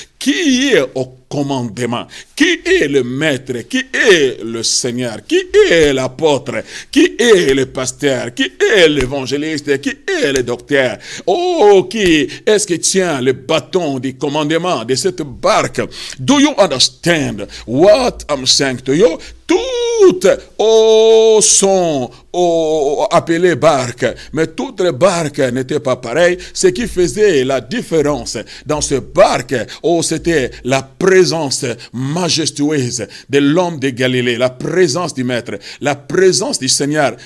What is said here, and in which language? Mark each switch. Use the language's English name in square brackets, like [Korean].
[French] Qui est au commandement? Qui est le maître? Qui est le Seigneur? Qui est l'apôtre? Qui est le pasteur? Qui est l'évangéliste? Qui est le docteur? Oh, qui est-ce qui tient le bâton du commandement de cette barque? [English] Do you understand what I'm saying to you? [French] Toutes sont appelées barques, mais toutes les barques n'étaient pas pareilles. Ce qui faisait la différence dans ces barques, c'était la présence majestueuse de l'homme de Galilée, la présence du Maître, la présence du Seigneur.